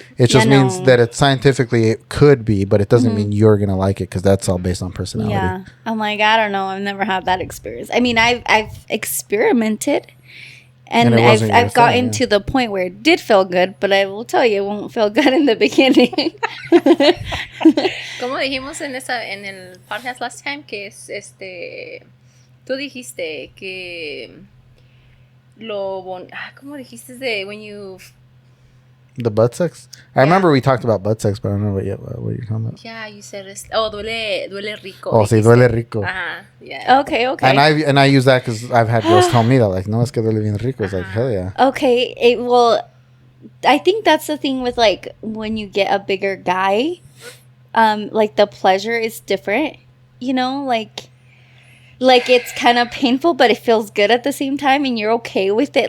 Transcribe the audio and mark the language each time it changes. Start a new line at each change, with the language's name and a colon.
English: It just means that it scientifically it could be, but it doesn't mean you're going to like it because that's all based on personality. Yeah. I'm like, I don't know. I've never had that experience. I mean, I've experimented and I've gotten to the point where it did feel good, but I will tell you, it won't feel good in the beginning.
Spanish: Como dijimos en el podcast
English: last time,
Spanish: que es tú dijiste que ¿cómo dijiste de
English: when you... The butt sex? I remember we talked about butt sex, but I don't know what you're talking about. Yeah, you said
Spanish: duele rico. Oh, sí, duele rico.
English: Yeah. Okay. And I use that because I've had girls tell me that, like,
Spanish: no, es que duele bien rico.
English: It's like, hell yeah. Okay, I think that's the thing with, like, when you get a bigger guy, like, the pleasure is different, you know, like it's kind of painful, but it feels good at the same time, and you're okay with it.